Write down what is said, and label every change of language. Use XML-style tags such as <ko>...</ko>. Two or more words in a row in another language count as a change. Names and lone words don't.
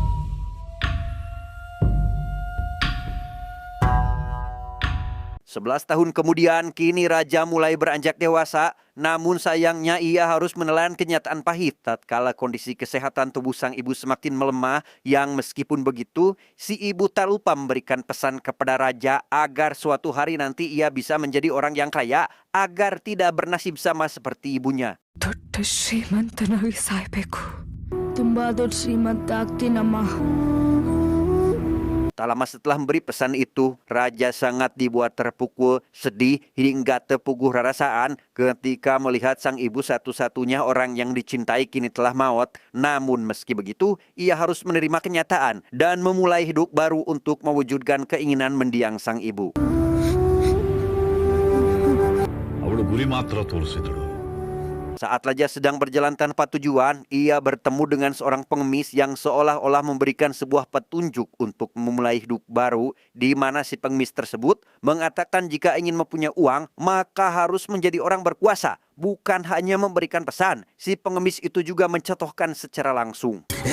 <id>Sebelas tahun kemudian, kini Raja mulai beranjak dewasa, namun sayangnya ia harus menelan kenyataan pahit tatkala kondisi kesehatan tubuh sang ibu semakin melemah, yang meskipun begitu, si ibu tak lupa memberikan pesan kepada Raja agar suatu hari nanti ia bisa menjadi orang yang kaya, agar tidak bernasib sama seperti ibunya.</id> <kn>ದೊಡ್ಡ ಶ್ರೀಮಂತನಾಗಿ ಸಾಯ್ಬೇಕು. ತುಂಬಾ ದೊಡ್ಡ ಶ್ರೀಮಂತ ಆಗ್ತೀನಮ್ಮ.</kn> <id>Tak lama setelah memberi pesan itu, Raja sangat dibuat terpukul, sedih hingga terpuguh rarasaan ketika melihat sang ibu satu-satunya orang yang dicintai kini telah maut. Namun meski begitu, ia harus menerima kenyataan dan memulai hidup baru untuk mewujudkan keinginan mendiang sang ibu.</id> <kn>ಅವಳು ಗುರಿ ಮಾತ್ರ ತೋರಿಸಿದಳು.</kn> <id>Saat Raja sedang berjalan tanpa tujuan, ia bertemu dengan seorang pengemis yang seolah-olah memberikan sebuah petunjuk untuk memulai hidup baru, di mana si pengemis tersebut mengatakan jika ingin mempunyai uang, maka harus menjadi orang berkuasa. Bukan hanya memberikan pesan, si pengemis itu juga mencontohkan secara langsung.</id>